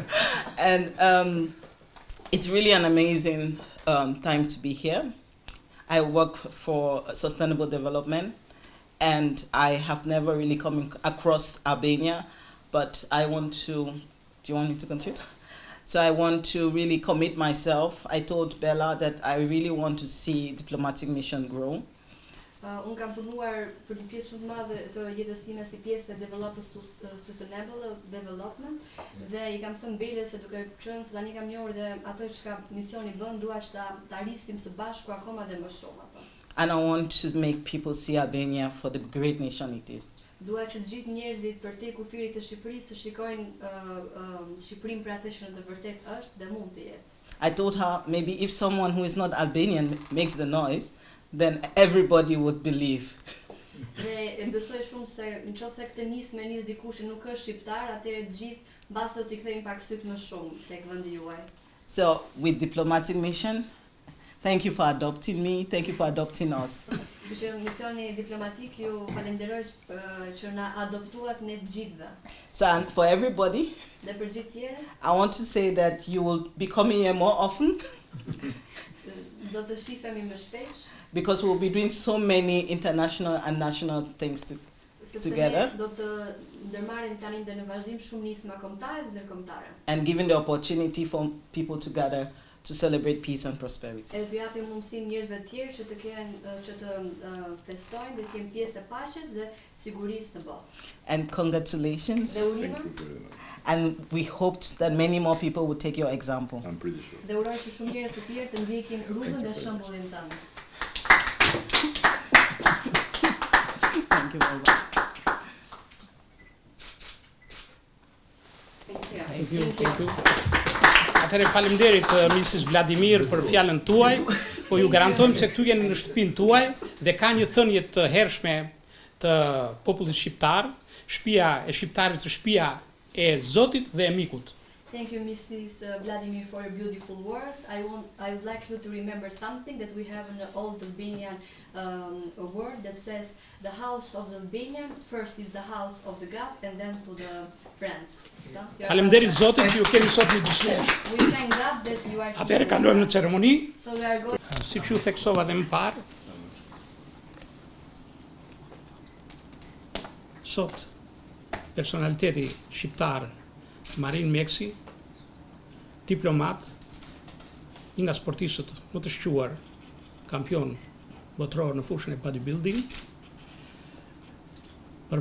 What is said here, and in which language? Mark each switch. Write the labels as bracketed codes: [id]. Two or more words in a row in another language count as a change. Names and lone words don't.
[en] And it's really an amazing time to be here. I work for sustainable development, and I have never really come across Albania, but I want to, do you want me to continue? So I want to really commit myself. I told Bella that I really want to see diplomatic mission grow. [sq] Unë kam punuar për një pjesë shumë të madhe të jetës time si pjesë e [en] Sustainable Development [sq] dhe I kam thënë Belës se duke qenë se tani kam njohur dhe ato që misioni bën, dua që ta rrisim së bashku akoma dhe më shumë apo. [en] And I want to make people see Albania for the great nation it is. [sq] Dua që të gjithë njerëzit përtej kufirit të Shqipërisë të shikojnë Shqipërinë për atë që në të vërtet është dhe mund të jetë. [en] I told her maybe if someone who is not Albanian makes the noise, then everybody would believe. [sq] Dhe besoj shumë se nëse këtë nis dikush që nuk është shqiptar, atëherë të gjithë mbase do t'i kthejnë pak syt më shumë tek vendi juaj. [en] So with diplomatic mission, thank you for adopting me, thank you for adopting us. [sq] Që misioni diplomatik ju falenderoj që na adoptuat ne të gjithëve. [en] So and for everybody, [sq] Dhe për gjithë tjerë, [en] I want to say that you will be coming here more often [sq] do të shifemi më shpesh. [en] because we'll be doing so many international and national things together. [sq] Do të ndërmarrim tani dhe në vazhdim shumë nisma kombëtare dhe ndërkombëtare. [en] And giving the opportunity for people to gather to celebrate peace and prosperity. [sq] Edhe t'ju japim mundësinë njerëzve të tjerë që të kenë që të festojnë dhe të jenë pjesë e paqes dhe sigurisë në botë. [en] And congratulations. [sq] Dhe urime. [en] And we hoped that many more people would take your example. I'm pretty sure. [sq] Dhe uroj që shumë njerëz të tjerë të ndjekin rrugën dhe shembullin tënd. [en] Thank you very much. Thank you. [sq] Atëherë faleminderit Mrs. Vladimir për fjalën tuaj, po ju garantojmë se këtu jeni në shtëpinë tuaj dhe ka një thënie të hershme të popullit shqiptar, shtëpia e shqiptarit është shtëpia e Zotit dhe e mikut. [en] Thank you, Mrs. Vladimir, for your beautiful words. I would like you to remember something that we have an old Albanian word that says, the house of the Albanian first is the house of the God and then to the friends. So, [sq] Faleminderit Zotit që ju keni sot në gjysmë. [en] we thank God that you are here. [sq] Atëherë kalojmë në ceremoni. [en] So we are going. [sq] Siç ju theksova dhe më parë, sot personaliteti shqiptar Marin Meksi, diplomat, një nga sportistët më të shquar, kampion botror në fushën e bodybuilding, për